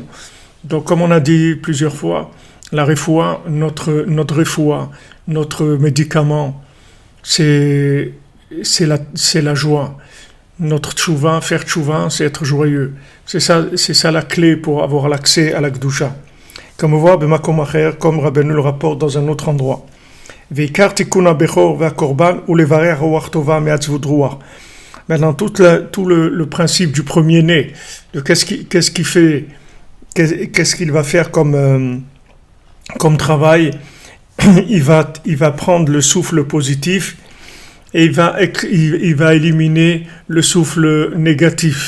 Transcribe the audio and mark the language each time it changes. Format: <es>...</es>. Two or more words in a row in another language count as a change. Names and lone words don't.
<fr>Donc comme on a dit plusieurs fois, la refoua, notre refoua, notre médicament, c'est la joie. Notre tchouva, faire tchouva, c'est être joyeux. C'est ça la clé pour avoir l'accès à la Kedusha. Comme on voit,</fr> <he>במקום אחר,</he> <fr>comme Rabbeinu le rapporte dans un autre endroit.</fr> <he>ועיקר תיקון הבכור והקרבן ולברר רוח טובה מעצבות רוח.</he> <fr>Maintenant, tout le principe du premier-né, de qu'est-ce qu'il va faire comme travail, il va prendre le souffle positif et il va éliminer le souffle négatif.</fr>